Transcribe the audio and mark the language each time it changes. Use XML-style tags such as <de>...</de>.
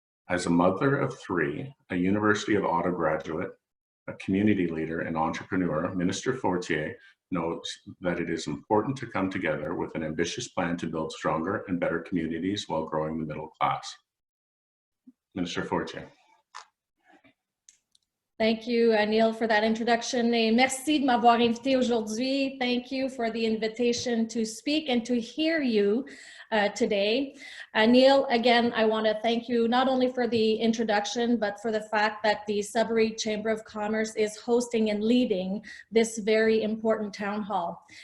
<en>As a mother of three, a University of Ottawa graduate, a community leader and entrepreneur, Minister Fortier knows that it is important to come together with an ambitious plan to build stronger and better communities while growing the middle class. Minister Fortier. Thank you, Neil, for that introduction.</en> <fr>Et merci de m'avoir invité aujourd'hui.</fr> <en>Thank you for the invitation to speak and to hear you today. Neil, again, I want to thank you not only for the introduction, but for the fact that the Sudbury Chamber of Commerce is hosting and leading this very important town hall.</en>